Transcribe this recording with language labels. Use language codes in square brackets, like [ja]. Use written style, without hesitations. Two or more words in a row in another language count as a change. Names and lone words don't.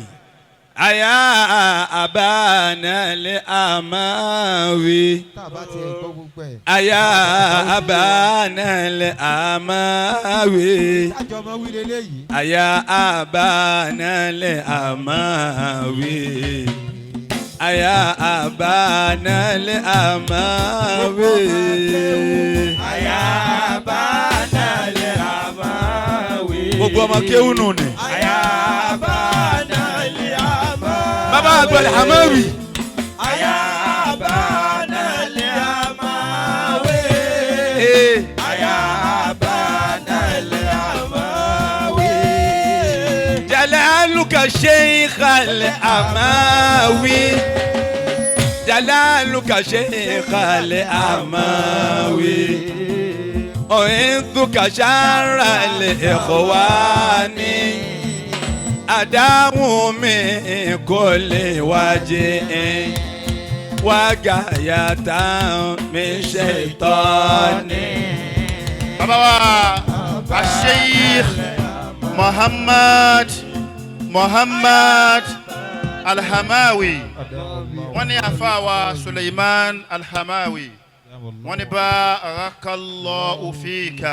[ar] أيا أبانا الأماوي، أيا أبانا الأماوي، أيا أبانا الأماوي، أيا أبانا الأماوي، أيا أبانا الأماوي. [yo] gbogbo ọmọ kéwù nù ni. [ar] أيا أبانا الأماوي. [yo] bàbá àgbà Al-Hamawi. [ar] أيا أبانا الأماوي. أيا أبانا الأماوي. جلالك شيخ الأماوي، جلالك شيخ الأماوي، أعذك شر الإخوان. أداه من كل وجه وغاية من شيطان. [yo] bàbá wa Sheikh Muhammad Al-Hamawi, wọ́n ní àfáà wa Suleiman Al-Hamawi, wọ́n ní [ar] بارك الله فيك.